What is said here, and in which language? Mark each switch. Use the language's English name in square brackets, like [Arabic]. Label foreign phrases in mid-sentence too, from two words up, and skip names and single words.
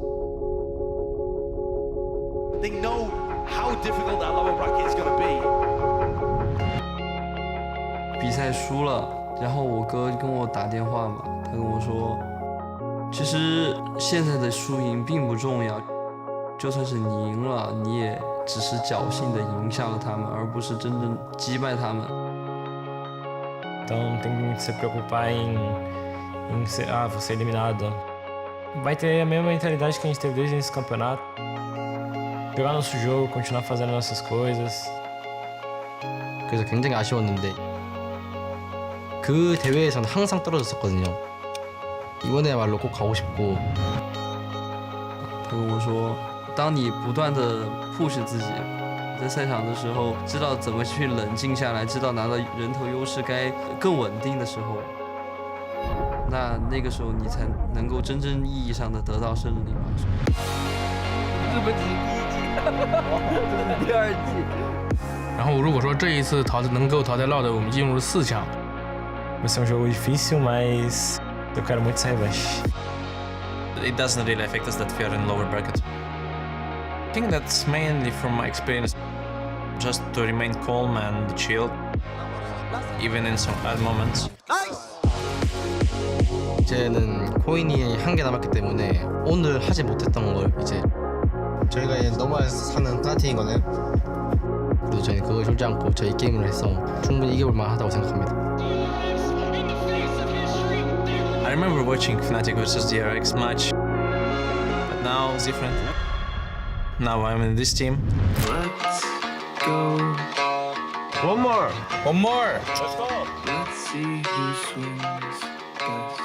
[English] They know how difficult that lower bracket is going to be. [Chinese] 比赛输了，然后我哥跟我打电话嘛，他跟我说，其实现在的输赢并不重要，就算是你赢了，你也只是侥幸的赢下了他们，而不是真正击败他们。 [Portuguese] Então tem que se preocupar em ser, vou ser eliminado. Vai ter a mesma mentalidade que a gente teve desde esse campeonato. Jogar nosso jogo, continuar fazendo nossas coisas. [Korean] 그래서 굉장히 아쉬웠는데 그 대회에서는 항상 떨어졌었거든요. 이번에야말로 꼭 가고 싶고. [Chinese] 他跟我说，当你不断的 push 自己，在赛场的时候，知道怎么去冷静下来，知道拿到人头优势该更稳定的时候。那个时候你才能够真正意义上的得到胜利嘛。日本只是第一季，这是第二季。然后如果说这一次能够淘汰Loud，我们进入了4强。 [Portuguese] Vai ser jogo difícil, mas eu quero muito essa revanche. [English] It doesn't really affect us that we are in lower bracket. I think that's mainly from my experience, just to remain calm and chill, even in some bad moments. [Korean] 이제는 코인이 1개 남았기 때문에 오늘 하지 못했던 걸 이제 저희가 이제 넘어서 사는 하나팀인 거네요. 그래도 저희는 그걸 졸지 않고 저희 게임을 해서 충분히 이겨볼 만하다고 생각합니다. [English] I remember watching Fnatic versus DRX match, but now it's different. Now I'm in this team. Let's go. One more. Let's go. Let's see who swings best.